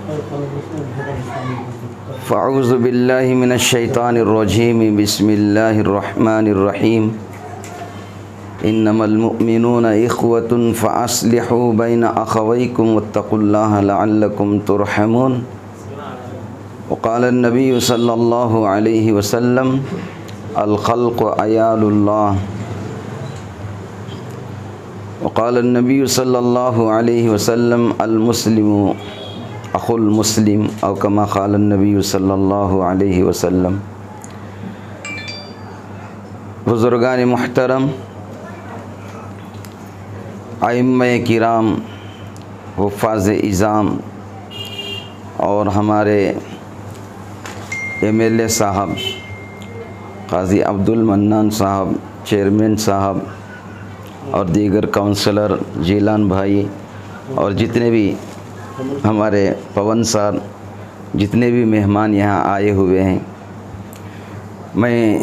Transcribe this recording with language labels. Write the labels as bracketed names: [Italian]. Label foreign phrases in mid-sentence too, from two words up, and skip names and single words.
[Arabic] فأعوذ بالله من الشيطان الرجيم بسم الله الرحمن الرحيم إنما المؤمنون إخوة فأصلحوا بين أخويكم واتقوا الله لعلكم ترحمون وقال النبي صلى الله عليه وسلم الخلق عيال الله وقال النبي صلى الله عليه وسلم المسلم أخو المسلم أو كما قال النبي صلى الله عليه وسلم. [Hindi] बुजुर्गान मुहतरम, आइम्मे किराम, हुफ़ाज़ इज़ाम और हमारे एमएलए साहब काजी अब्दुल मन्नान साहब, चेयरमैन साहब और दीगर काउंसलर जिलान भाई और जितने भी हमारे पवन साहब, जितने भी मेहमान यहाँ आए हुए हैं, मैं